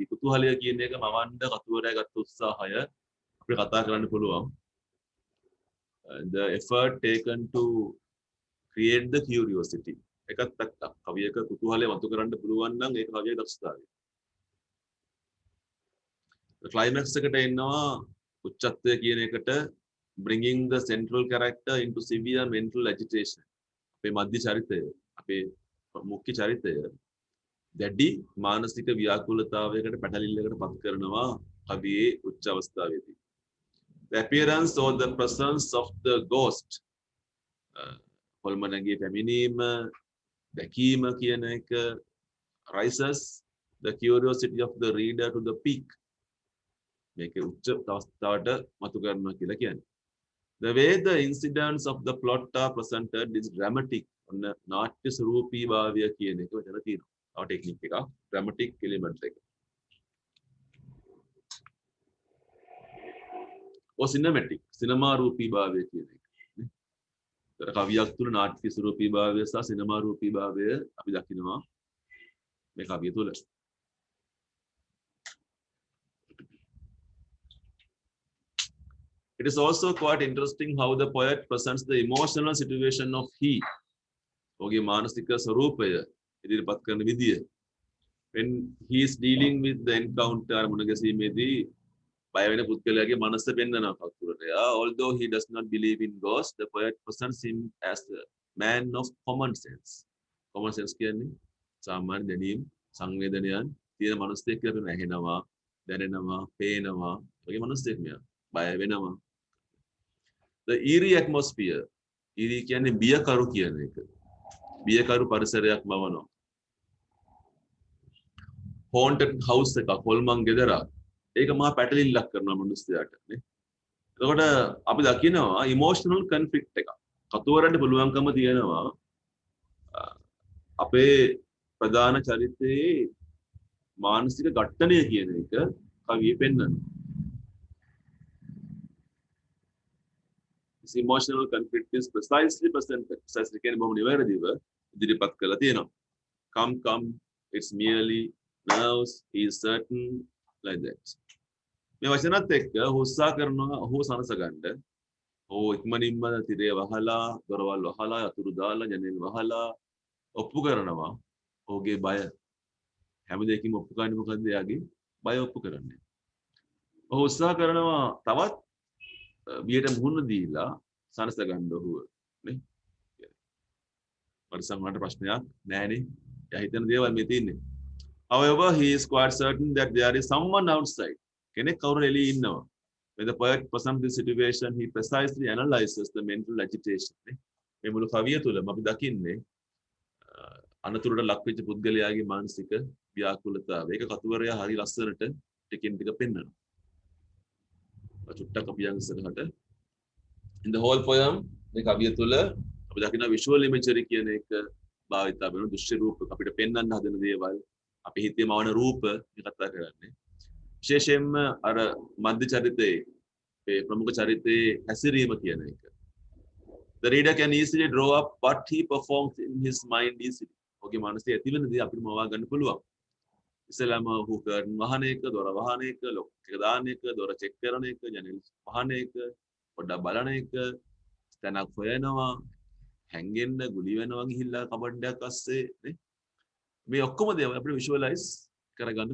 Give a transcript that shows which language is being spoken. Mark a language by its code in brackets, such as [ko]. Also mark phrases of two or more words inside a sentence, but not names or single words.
[si] කුතුහලය කියන එක මවන්න කතුවරයා ගත්ත උත්සාහය අපිට කතා කරන්න පුළුවන්. [en] The effort taken to create the curiosity. [si] එකත් පැත්තක්. කවියක කුතුහලය වතු කරන්න පුළුවන් නම් ඒක කවියේ දක්ෂතාවය. [en] climax [si] එකට එනවා උච්චත්වය කියන එකට [en] bringing the central character into severe mental agitation [si] අපේ මධ්‍ය චරිතය අපේ මුඛ්‍ය චරිතය දැඩි මානසික ව්‍යාකූලතාවයකට පැටලිල්ලකට පත් කරනවා කවියේ උච්ච අවස්ථාවේදී [en] the appearance or the presence of the ghost [si] හොල්මනගේ පැමිණීම දැකීම කියන එක [en] rises the curiosity of the reader to the peak [si] මේක උච්ච අවස්ථාවට මතු කරනවා කියලා කියන්නේ. [en] The way the incidents of the plot are presented is dramatic. [si] ඔන්න නාට්‍ය ස්වරූපී භාවය කියන එක වචන තියෙනවා. තව ටෙක්නික් එකක් [en] dramatic element [si] එක. cinematic සිනමා රූපී භාවය කියන එක. නේ? කවියක් තුළ නාට්‍ය ස්වරූපී භාවය සහ සිනමා රූපී භාවය අපි දකිනවා මේ කවිය තුළ. [en] It is also quite interesting how the poet presents the emotional situation of he. [si] ඔහුගේ මානසික ස්වરૂපය ඉදිරිපත් කරන විදිය. [en] When he is dealing with the encounter [si] මුණ ගැසීමේදී බය වෙන පුද්ගලයාගේ මනස පෙන්වනවා කතුවරයා. [en] Although he does not believe in ghosts, the poet presents him as a man of common sense. Common sense [si] කියන්නේ සාමාන්‍ය දැනීම් සංවේදනයන් තියෙන මනුස්සයෙක් කියලා පෙන්වනවා. ඇහෙනවා, දැනෙනවා, පේනවා. ඔයගේ මනුස්සයෙක් මෙයා. බය වෙනවා. [en] The eerie atmosphere. eerie [si] කියන්නේ බියකරු කියන එක. බියකරු පරිසරයක් මවනවා. [en] haunted house [si] එකක් හොල්මන් ගෙදරක්. ඒක මහා පැටලිල්ලක් කරනවා මිනිස්සයාට නේ. එතකොට අපි දකිනවා [en] emotional conflict [si] එකක්. කතුවරන්ට පුළුවන්කම තියෙනවා අපේ ප්‍රධාන චරිතයේ මානසික ඝට්ටනය කියන එක කවියේ පෙන්වනවා. [en] This emotional conflict is precisely presented. [si] Precisely කියන්නේ බොහොම නිවැරදිව ඉදිරිපත් කරලා තියෙනවා. [en] Come, it's merely nerves, he is certain, like that. [si] මේ වචනත් එක්ක හුස්සා කරනවා ඔහු සනස ගන්න. ඔහු ඉක්මනින්ම තිරය වහලා, දොරවල් වහලා, අතුරු දාලා, ජනෙල් වහලා ඔප්පු කරනවා ඔහුගේ බය හැම දෙයකින්ම ඔප්පු කරන්නේ මොකද්ද එයාගේ බය ඔප්පු කරන්නේ ඔහු උත්සාහ කරනවා තවත් බියට මුහුණ දීලා සනස ගන්න ඔහුව නේ පරිසම් වලට ප්‍රශ්නයක් නැහැනේ එයා හිතන දේවල් මේ තියෙන්නේ [en] however he is quite certain that there is someone outside [si] කෙනෙක් කවුරු එළියේ ඉන්නවා [en] when the poet presents this situation he precisely analyzes the mental agitation [si] නේ මේ මුළු කවිය තුළම අපි දකින්නේ අනතුරට ලක් වෙච්ච පුද්ගලයාගේ මානසික ව්‍යාකූලතාවය ඒක කතුවරයා හරි ලස්සනට ටිකින් ටික පෙන්වනවා චුට්ටක් අපි යන් ඉස්සරහට [en] in the whole poem [si] මේ කවිය තුළ අපි දකින [en] visual imagery [si] කියන එක භාවිතා වෙන දෘශ්‍ය රූප අපිට පෙන්වන්න හදන දේවල් අපි හිතේ මවන රූප මේ කතා කරන්නේ විශේෂයෙන්ම අර මධ්‍ය චරිතයේ මේ ප්‍රමුඛ චරිතයේ හැසිරීම කියන එක [en] the reader can easily draw up what he performs in his mind [si] easily ඔහුගේ මනසේ ඇතිවෙන දේ අපිට මවා ගන්න පුළුවන් ඉස්සෙල්ලාම ඔහු කරන වහන එක දොර වහන එක ලොක් එක දාන එක දොර චෙක් කරන එක ජනෙල් වහන එක පොඩ්ඩක් බලන එක තැනක් හොයනවා හැංගෙන්න ගුලි වෙනවා ගිහිල්ලා කබඩයක් අස්සේ නේ මේ ඔක්කොම දේවල් අපිට විෂුවලයිස් කරගන්න